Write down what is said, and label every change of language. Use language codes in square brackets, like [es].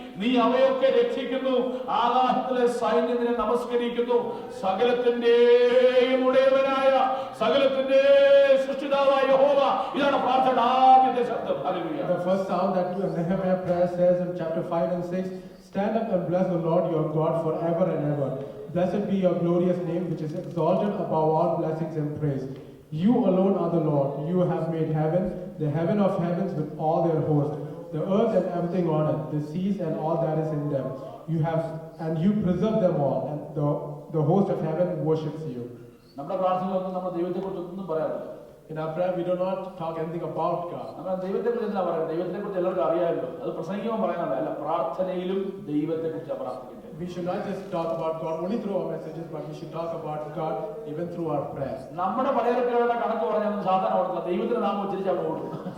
[ml] നീ അവയൊക്കെ രക്ഷിക്കുന്നു. ആകാശത്തിലെ സൈന്യത്തിനെ നമസ്കരിക്കുന്നു. സകലത്തിന്റെയും ഉടയവനായ, സകലത്തിന്റെയും സൃഷ്ടിതാവായ യഹോവ. ഇതാണ് പ്രാർത്ഥന ആദ്യത്തെ ശബ്ദം. Hallelujah. [en] The first sound that Nehemiah prayer says in chapter 5 and 6, stand up and bless the Lord your God forever and ever. Blessed be your glorious name, which is exalted above all blessings and praise. You alone are the Lord. You have made heaven, the heaven of heavens with all their host, the earth and everything on it, the seas and all that is in them. You preserve them all, and the host of heaven worships you. [ml] നമ്മുടെ പ്രാർത്ഥനകളൊന്നും നമ്മൾ ദൈവത്തെക്കുറിച്ചൊന്നും പറയാറില്ല. [en] In our prayer, we do not talk anything about God. [ml] നമ്മൾ ദൈവത്തെക്കുറിച്ച് എന്താ പറയുന്നത്? ദൈവത്തെക്കുറിച്ച് എല്ലാവർക്കും അറിയാമല്ലോ. അത് പ്രസംഗിക്കുമ്പോൾ പറയാനല്ല, അല്ല, പ്രാർത്ഥനയിലും ദൈവത്തെക്കുറിച്ചാണ് പ്രാർത്ഥിക്കുന്നത്. [en] We should not just talk about God only through our messages, but we should talk about God even through our prayers. [ml] നമ്മുടെ പലചരക്കുകളുടെ കണക്ക് പറഞ്ഞാൽ സാധാരണ ഓടത്തില്ല, ദൈവത്തിന്റെ നാമം ഉച്ചരിച്ച് അവിടെ ഓടും.